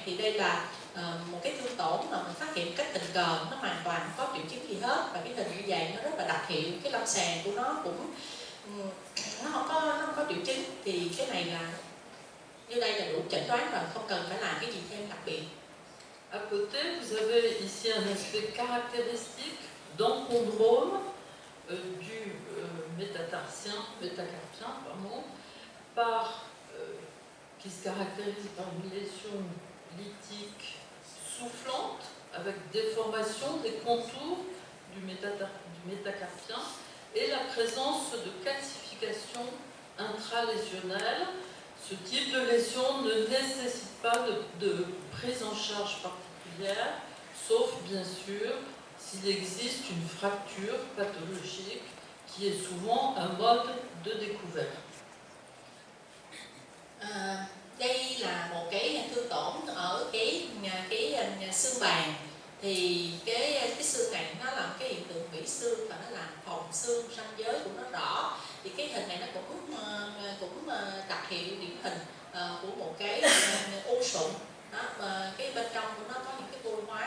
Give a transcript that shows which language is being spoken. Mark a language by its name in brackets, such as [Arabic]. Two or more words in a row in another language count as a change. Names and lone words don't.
[Vietnamese] Thì đây là một cái thương tổn mà mình phát hiện cách tình cờ, nó hoàn toàn không có triệu chứng gì hết, và cái hình như vậy nó rất là đặc hiệu, cái lâm sàng của nó cũng nó không có triệu chứng. Thì cái này là như đây là đủ chẩn đoán rồi, không cần phải làm cái gì thêm đặc biệt. [French] À côté, vous avez ici un aspect caractéristique d'encombrome du métacarpien, qui se caractérise par une lésion lithique soufflante avec déformation des contours du métacarpien et la présence de calcification intralésionnelle. Ce type de lésion ne nécessite pas de prise en charge particulière, sauf bien sûr s'il existe une fracture pathologique qui est souvent un mode de découverte. [Vietnamese] Đây là một cái thương tổn ở cái xương bàn. Thì xương và nó làm phòng xương ranh giới của nó rõ. Thì cái hình này nó cũng đặc hiệu điển hình của một cái u sụn đó, mà cái bên trong của nó có những cái vô hóa.